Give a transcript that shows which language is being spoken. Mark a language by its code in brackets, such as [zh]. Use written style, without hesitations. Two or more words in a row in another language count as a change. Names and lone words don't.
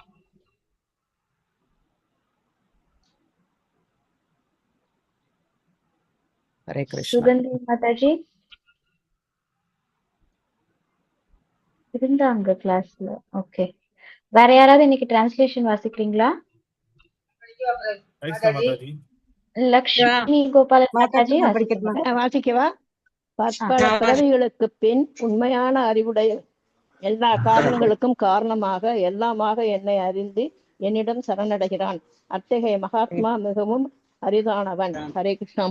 [ta] ஹரே கிருஷ்ணா. சுகந்தி மாதாஜி இருந்தாங்க கிளாஸ்ல. ஓகே, வேற யாராவது இன்னைக்கு டிரான்ஸ்லேஷன் வாசிக்கிறீங்களா? [hi] हरे कृष्णा माताजी [ta] லக்ஷ்மி கோபாலன் மாதாஜி வாசிக்கவா? பற்பல பிறவிகளுக்கு பின் உண்மையான அறிவுடைய எல்லா காரணங்களுக்கும் காரணமாக எல்லாமாக என்னை அறிந்து என்னிடம் சரணடைகிறான். அத்தகைய மகாத்மா மிகவும் அரிதானவன். ஹரே கிருஷ்ணாமா.